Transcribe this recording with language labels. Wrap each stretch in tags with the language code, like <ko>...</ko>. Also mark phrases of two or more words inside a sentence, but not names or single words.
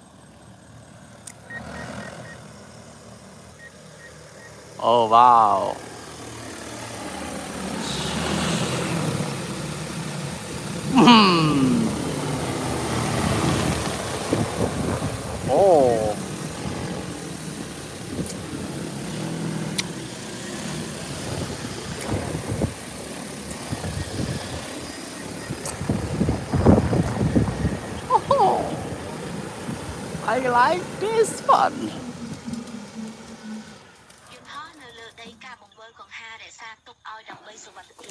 <en>អូវ៉ាវ អូ I like this one</en> <km>យន្តហោះនៅលើដីការបង្វិលកង្ហាររក្សាទុកឲ្យដើម្បីសុវត្ថិភាព</km>